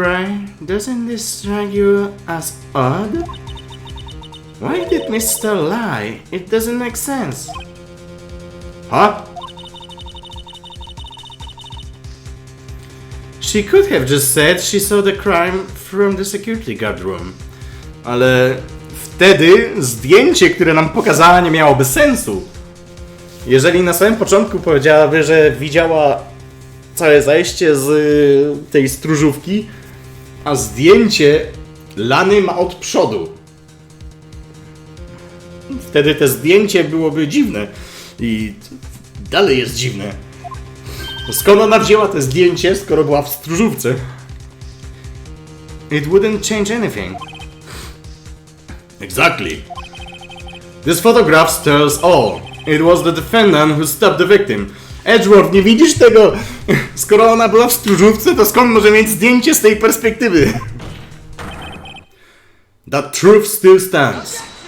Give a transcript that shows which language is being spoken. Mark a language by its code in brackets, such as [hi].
[en] Wright, doesn't this strike you as odd? Why did Miss Starr lie? It doesn't make sense. Huh? She could have just said she saw the crime from the security guard room. [pl] Ale wtedy zdjęcie, które nam pokazała, nie miałoby sensu. Jeżeli na samym początku powiedziałaby, że widziała całe zajście z tej stróżówki, a zdjęcie Lany ma od przodu. Wtedy to zdjęcie byłoby dziwne. I dalej jest dziwne. Skąd ona wzięła to zdjęcie, skoro była w stróżówce? [en] It wouldn't change anything. Exactly. This photograph tells all. It was the defendant who stopped the victim. [pl] Edgeworth, nie widzisz tego? Skoro ona była w stróżówce, to skąd może mieć zdjęcie z tej perspektywy? [en] That truth still stands.